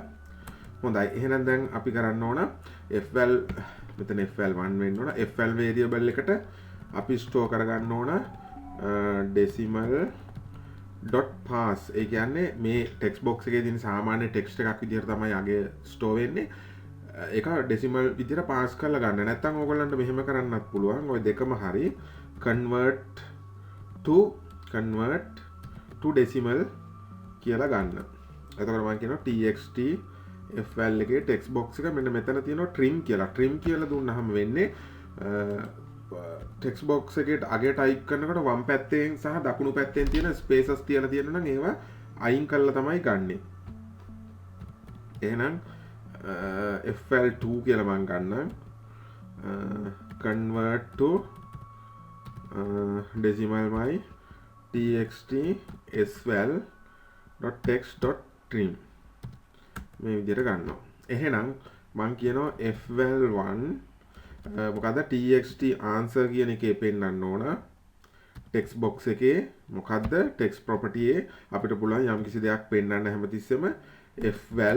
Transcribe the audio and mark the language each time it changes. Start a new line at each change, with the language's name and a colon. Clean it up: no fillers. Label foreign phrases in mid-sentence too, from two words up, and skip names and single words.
Sinhala: හොඳයි එහෙනම් දැන් අපි කරන්න ඕන fl මෙතන fl1 වෙන්න ඕන fl variable එකට අපි store කරගන්න ඕන
English: decimal dot pass
Sinhala: ඒ කියන්නේ මේ
English: text box
Sinhala: එකේ තියෙන සාමාන්‍ය text එකක් විදිහට තමයි අගේ store වෙන්නේ ඒක decimal විදිහට pass කරලා ගන්න. නැත්නම් ඕගොල්ලන්ට මෙහෙම කරන්නත් පුළුවන්. ওই දෙකම හරි
English: convert to decimal
Sinhala: කියලා ගන්න. එතකොට මම කියනවා
English: txt fl
Sinhala: එකේ
English: text box
Sinhala: එක මෙන්න මෙතන තියෙනවා trim කියලා. trim කියලා දුන්නාම වෙන්නේ
English: text box
Sinhala: එකේ අගේ ටයිප් කරනකොට වම් පැත්තෙන් සහ දකුණු පැත්තෙන් තියෙන ස්පේසස් තියලා තියෙනවා නම් ඒවා අයින් කරලා තමයි ගන්නෙ. එහෙනම් fl2 කියලා මම ගන්නම්.
English: convert to decimal my txt sval.text.trim
Sinhala: මේ විදිහට ගන්නවා. එහෙනම් මම කියනවා fval1 මොකද
English: txt answer
Sinhala: කියන එකේ පෙන්නන්න ඕන
English: text box
Sinhala: එකේ මොකද්ද
English: text property
Sinhala: අපිට පුළුවන් යම්කිසි දෙයක් පෙන්නන්න හැමතිස්සෙම fval